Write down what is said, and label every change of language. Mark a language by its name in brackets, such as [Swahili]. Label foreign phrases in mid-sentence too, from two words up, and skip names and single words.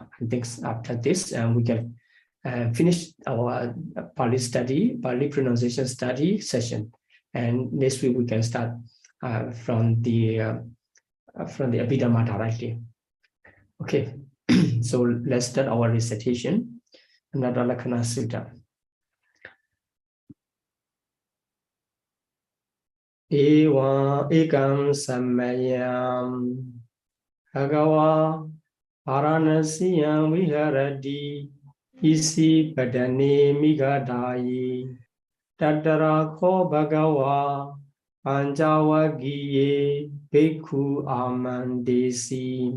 [English] I think after this we can finish our Pāli study, Pāli pronunciation study session, and next week we can start from the Abhidhamma directly. Okay, so let's start our recitation. Anatta Lakkhana Sutta. [Pali] Ewa ekam samayam Bhagava Paranasiyam viharati isi padane migadayi Tattara ko Bhagava Panjavagiye Bhikkhu amandesi